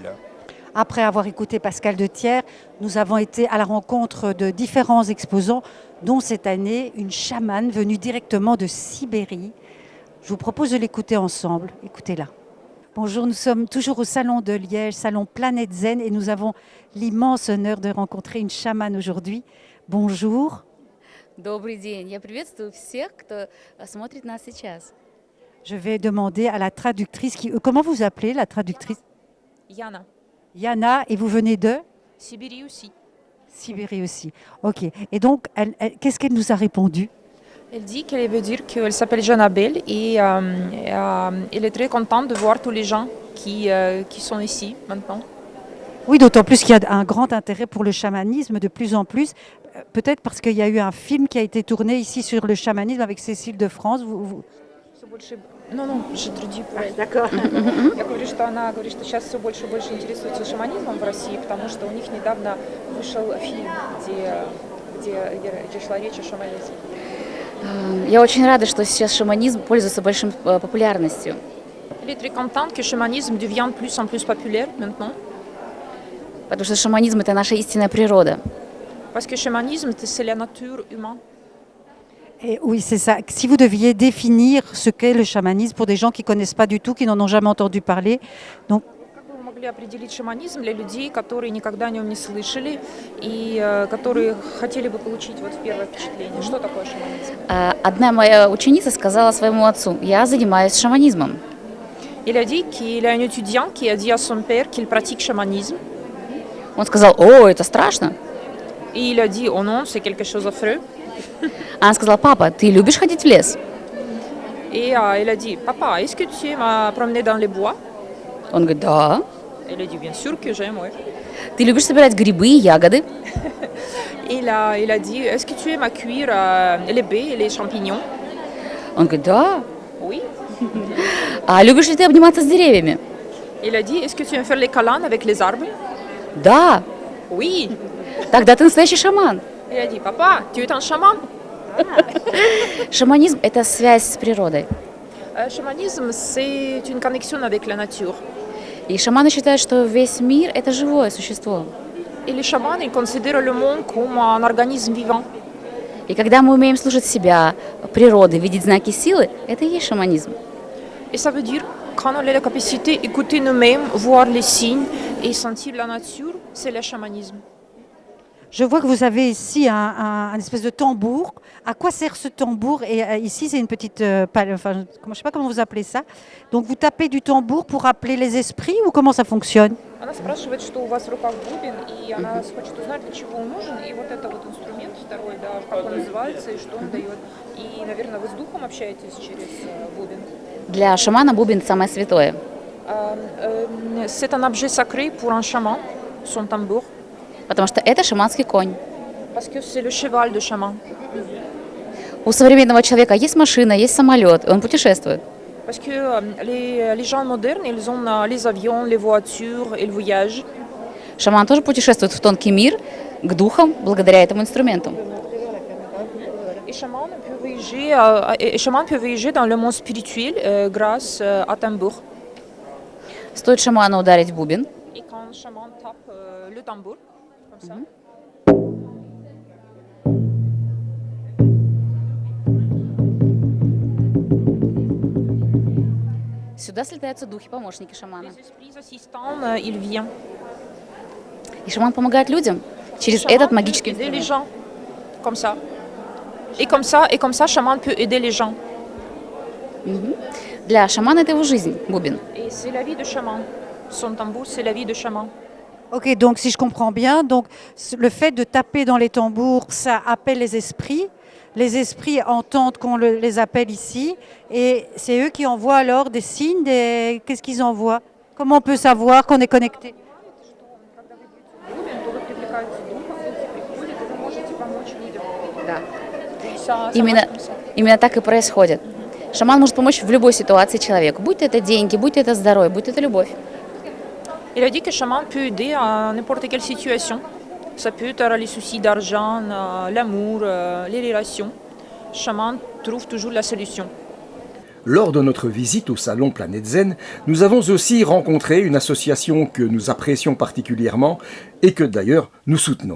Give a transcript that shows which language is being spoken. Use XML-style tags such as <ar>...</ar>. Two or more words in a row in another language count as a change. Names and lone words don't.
<fr>Après avoir écouté Pascal de Thiers, nous avons été à la rencontre de différents exposants, dont cette année une chamane venue directement de Sibérie. Je vous propose de l'écouter ensemble. Écoutez-la. Bonjour, nous sommes toujours au Salon de Liège, Salon Planète Zen, et nous avons l'immense honneur de rencontrer une chamane aujourd'hui. Bonjour.</fr> <ru>Добрый день. Я приветствую всех, кто смотрит нас сейчас.</ru> <fr>Je vais demander à la traductrice, comment vous appelez la traductrice? Yana. Yana, et vous venez de Sibérie aussi. Sibérie aussi. Ok. Et donc, qu'est-ce qu'elle nous a répondu? Elle dit qu'elle veut dire qu'elle s'appelle Janabel et elle est très contente de voir tous les gens qui sont ici maintenant. Oui, d'autant plus qu'il y a un grand intérêt pour le chamanisme de plus en plus. Peut-être parce qu'il y a eu un film qui a été tourné ici sur le chamanisme avec Cécile de France. Non, je traduis pas. D'accord.</fr> <ru>Я говорю, что она говорит, что сейчас все больше и больше интересуется шаманизмом в России, потому что у них недавно вышел фильм, где шла речь о шаманизме. Я очень рада, что сейчас шаманизм пользуется большой популярностью.</ru> <fr>Elle est très contente que le chamanisme devient de plus en plus populaire maintenant.</fr> <ru>Потому что шаманизм – это наша истинная природа.</ru> <fr>Parce que le chamanisme, c'est la nature humaine. Et oui, c'est ça. Si vous deviez définir ce qu'est le chamanisme pour des gens qui ne connaissent pas du tout, qui n'en ont jamais entendu parler, donc</fr> <ru>Как бы вы могли определить шаманизм для людей, которые никогда о нем не слышали и которые хотели бы получить вот первое впечатление? Что такое шаманизм? Одна моя ученица сказала своему отцу: «Я занимаюсь шаманизмом».</ru> <fr>Il a dit qu'il a un étudiant qui a dit à son père qu'il pratique chamanisme.</fr> <ru>Он сказал: «О, это страшно».</ru> <fr>Et il a dit, oh non, c'est quelque chose d'affreux.</fr> <ru>Она сказала: «Папа, ты любишь ходить в лес?»</ru> <fr>Et il a dit, papa, est-ce que tu aimes promener dans les bois?</fr> <ru>Он говорит: «Да».</ru> <fr>Il a dit, bien sûr que j'aime, oui.</fr> <ru>«Ты любишь собирать грибы и ягоды?»</ru> <fr>Il a dit, est-ce que tu aimes à cuire les baies et les champignons?</fr> <ru>Он говорит: «Да».</ru> <fr>Oui.</fr> <ru>«А любишь ли ты обниматься с деревьями?»</ru> <fr>Il a dit, est-ce que tu aimes faire les câlins avec les arbres?</fr> <ru>«Да».</ru> <fr>Oui.</fr> <ru>«Тогда ты настоящий шаман».</ru> <fr>Il a dit, papa, tu es un chaman?</fr> <ru>Шаманизм – это связь с природой.</ru> <fr>Chamanisme, c'est une connexion avec la nature.</fr> <ru>И шаманы считают, что весь мир – это живое существо.</ru> <fr>Et les chamans, ils considèrent le monde comme un organisme vivant.</fr> <ru>И когда мы умеем слушать себя, природы, видеть знаки силы, это и есть шаманизм.</ru> <fr>Et ça veut dire, quand on a la capacité d'écouter nous-mêmes, voir les signes et sentir la nature, c'est le chamanisme. je vois que vous avez ici un espèce de tambour. À quoi sert ce tambour? Et ici, c'est une petite... je ne sais pas comment vous appelez ça. Donc, vous tapez du tambour pour appeler les esprits ou comment ça fonctionne?</fr> <ru>Она спрашивает, что у вас в руках бубен, и она хочет узнать, для чего он нужен. И вот это вот инструмент второй, да, как он называется и что он дает. И, наверное, вы с духом общаетесь через бубен. Для шамана бубен – самое святое.</ru> <fr>C'est un objet sacré pour un chaman, son tambour.</fr> <ru>Потому что это шаманский конь.</ru> <fr>Parce que c'est le cheval de chaman.</fr> <ru>У современного человека есть машина, есть самолет, и он путешествует.</ru> <fr>Parce que les gens modernes, ils ont les avions, les voitures et le voyage.</fr> <ru>Шаман тоже путешествует в тонкий мир к духам благодаря этому инструменту.</ru> <fr>Et chaman peut voyager dans le monde spirituel grâce à tambour.</fr> <ru>Стоит шаману ударить в бубен,</ru> <fr>Et quand chaman tape le tambour, comme ça,</fr> <ru>сюда слетаются духи, помощники шамана.</ru> <fr>les esprits assistants, ils viennent.</fr> <ru>И шаман помогает людям через</ru> <fr>Chaman</fr> <ru>этот</ru> <fr>peut</fr> <ru>магический</ru> <fr>aider les</fr> <ru>инструмент.</ru> <fr>gens, comme ça. Et comme ça, chaman peut aider les gens.</fr> <ru>Для шамана это его жизнь, бубен.</ru> <fr>Et c'est la vie de chaman. Son tambour, c'est la vie de chaman. Ok, donc si je comprends bien, donc le fait de taper dans les tambours, ça appelle les esprits. Les esprits entendent qu'on les appelle ici, et c'est eux qui envoient alors des signes. Qu'est-ce qu'ils envoient? Comment on peut savoir qu'on est connecté?</fr> <ru>То вы привлекаете духа, духи приходят, и вы можете помочь людям. Да. И согласно ça. Именно так и происходит. Шаман может помочь в любой ситуации человеку, будь это деньги, будь это здоровье, будь это любовь.</ru> <fr>Il a dit que chaman peut aider à n'importe quelle situation. Ça peut être les soucis d'argent, l'amour, les relations. Chaman trouve toujours la solution. Lors de notre visite au salon Planète Zen, nous avons aussi rencontré une association que nous apprécions particulièrement et que d'ailleurs nous soutenons.</fr>